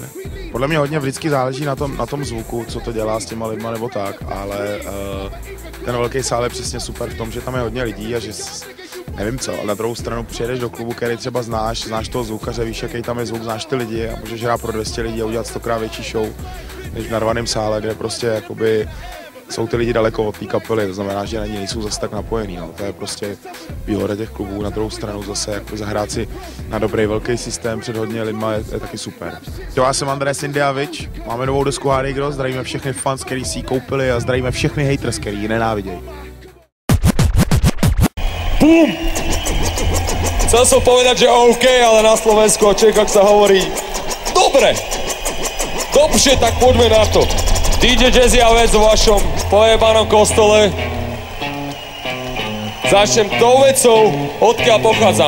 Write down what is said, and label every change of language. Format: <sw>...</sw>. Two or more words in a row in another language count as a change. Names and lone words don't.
<cs>Podle mě hodně vždycky záleží na tom zvuku, co to dělá s těma lidma nebo tak, ale ten velký sál je přesně super v tom, že tam je hodně lidí a že nevím co, ale na druhou stranu přijedeš do klubu, který třeba znáš toho zvukaře, víš, jaký tam je zvuk, znáš ty lidi a můžeš hrát pro 200 lidí a udělat 100krát větší show, než v narvaném sále, kde prostě jakoby jsou ty lidi daleko od té kapely, to znamená, že na ní nejsou zase tak napojený, no. To je prostě výhoda těch klubů, na druhou stranu zase jako zahrát si na dobrý velký systém před hodně lidma je taky super. Já jsem Andrej Indiavič, máme novou desku Hardy Girls, zdravíme všechny fans, který si ji koupili a zdravíme všechny haters, který ji nenávidějí. Bum!</cs> <sk>Chcel som povedať, že OK, ale na Slovensku a Čechách sa hovorí dobre, dobře, tak poďme na to. DJ Jazzy a vec v vašom pojebanom kostole. Začnem tou vecou, odkiaľ pochádzam.</sk>